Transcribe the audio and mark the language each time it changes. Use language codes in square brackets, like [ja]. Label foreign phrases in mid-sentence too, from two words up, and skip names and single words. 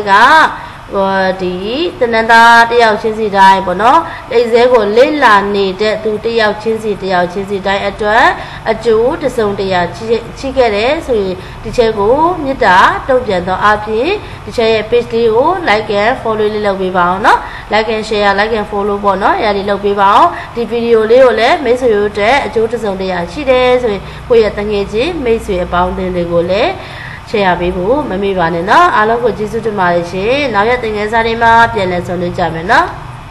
[my] ကဒီတနင်္သာတယောက်ချင်းစီတိုင်းပေါ့နော်အိတ်စဲကိုလိမ့်လာနေတဲ့သူတယောက်ချင်းစီတိုင်းအတွက်အ ကျိုးတစုံတရာချိခဲ့တယ်ဆိုရင်ဒီချက်ကိုမြစ်တာတုံ့ပြန်တော့အပြင်ဒီချက်ရဲ့ page လေးကို [en] like and follow [my] လေးလုပ်ပေးပါအောင်နော် [en] like and share like and follow [my] ပေါ့နော်အဲ့ဒါလေးလုပ်ပေးပါအောင်ဒီဗီဒီယိုလေးကိုလည်းမိတ်ဆွေတို့အတွက်အကျိုးတစုံတရာရှိတယ်ဆိုရင်ကိုယ့်ရဲ့တငယ်ချင်းမိတ်ဆွေအပေါင်းအသင်းတွေကိုလည်းshare ပေးဖို့မမေ့ပါနဲ့เนาะအားလုံးကိုကျေးဇူးတင်ပါတယ်ရှင်နောက်ရက်သင်ခန်းစာတွေမှာပြန်လည်ဆုံတွေ့ကြမယ်เนาะ